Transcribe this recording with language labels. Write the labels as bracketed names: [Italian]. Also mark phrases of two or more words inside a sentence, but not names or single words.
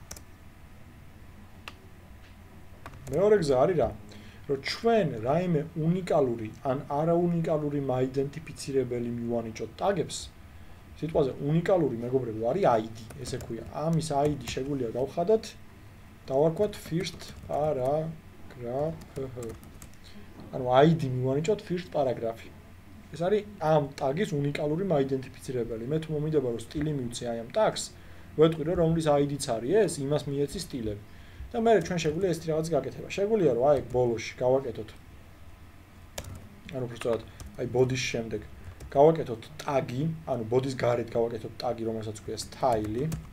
[Georgian] მეორე გზა არის რა? რომ ჩვენ რაიმე უნიკალური ან არაუნიკალური მაიდენტიფიცირებელი მივანიჭოთ ტაგებს. სიტყვაზე უნიკალური მეგობრებო არის ID, ესე ქვია. ამის ID შეგვიძლია გავხადოთ, დავარქვათ [English] first paragraph. [Georgian] ანუ ID მივანიჭოთ [English] first paragraph. [Georgian] ეს არის ამ ტაგის უნიკალური მაიდენტიფიცირებელი. მე თუ მომინდება რომ სტილი მივცე აი ამ ტაგს, ვეთქვი რომ რომლის ID-ც არის ეს, იმას მიეცი სტილები. და მე ჩვენ შეგვიძლია ეს რაღაც გაკეთება. შეგვიძლია რომ აი ბოლოში გავაკეთოთ. ანუ უბრალოდ აი body-ს შემდეგ გავაკეთოთ ტაგი, ანუ body-ს გარეთ გავაკეთოთ ტაგი, რომელსაც ქვია style-ი.